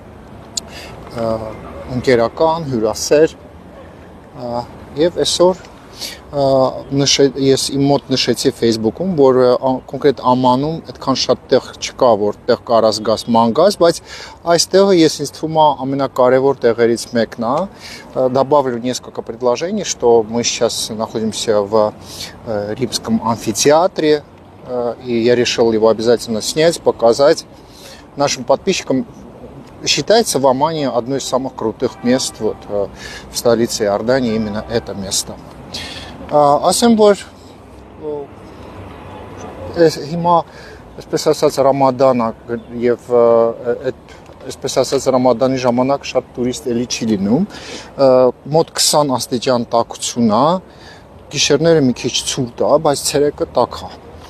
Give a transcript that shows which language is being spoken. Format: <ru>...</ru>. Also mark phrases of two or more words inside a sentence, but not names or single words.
<hy>Ընկերական, հյուրասեր եւ այսօր ես իմ մոտ նշեցի Facebook-ում, որ կոնկրետ Ամանում այդքան շատ տեղ չկա, որտեղ կարաս գաս ման գաս, բայց այս տեղը ինձ թվում է ամենակարևոր տեղերից մեկն է.</hy> <ru>Добавлю несколько предложений, что мы сейчас находимся в римском амфитеатре, и я решил его обязательно снять, показать нашим подписчикам. Считается в Аммане одно из самых крутых мест в столице Иордании, именно это место.</ru> <hy>Ասեմ, որ հիմա այսպես ասած Ռամադան եւ այդ այսպես ասած Ռամադանի ժամանակ շատ տուրիստ էլի չի լինում, մոտ 20 աստիճան տաքություն է, գիշերները մի քիչ ցուրտ է, բայց ցերեկը տաք է։</hy>